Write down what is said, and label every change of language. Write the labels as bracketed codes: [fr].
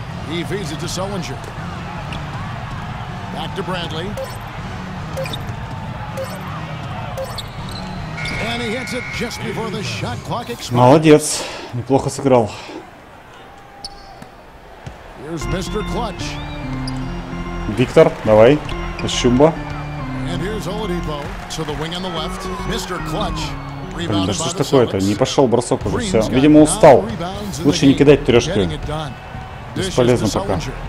[en] He feeds it to Sullinger. Back to Bradley. And he hits it just before the shot clock expires. [ru] Молодец, неплохо сыграл. [en] Here's Mr. Clutch. [ru] Виктор, давай, Щумба. [en] And here's Oladipo to the wing on the left. Mr. Clutch. [ru] Блин, да что ж такое-то? Не пошел бросок уже, все. Видимо, устал. Лучше не кидать трешкой. Бесполезно пока.